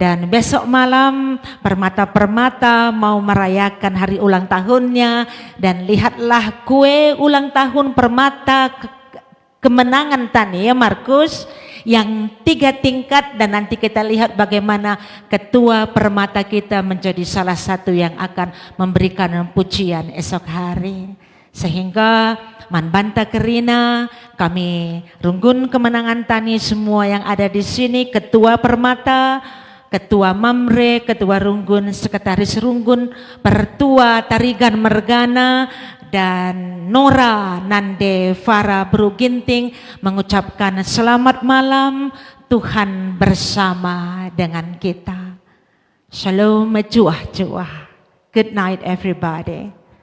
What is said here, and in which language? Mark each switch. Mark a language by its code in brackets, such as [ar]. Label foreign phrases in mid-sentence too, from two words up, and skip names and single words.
[id] Dan besok malam Permata-Permata mau merayakan hari ulang tahunnya, dan lihatlah kue ulang tahun Permata kemenangan tani ya Markus, yang 3 tingkat, dan nanti kita lihat bagaimana ketua Permata kita menjadi salah satu yang akan memberikan pujian esok hari. Sehingga [btx] Manbanta Kerina, [id] kami Runggun Kemenangan Tani semua yang ada di sini, ketua Permata, ketua Mamre, ketua Runggun, sekretaris Runggun, pertua Tarigan Mergana, dan Nora Nande Farah Bruginting mengucapkan selamat malam, Tuhan bersama dengan kita. [btx] Shalom, juah-juah. [en] Good night everybody.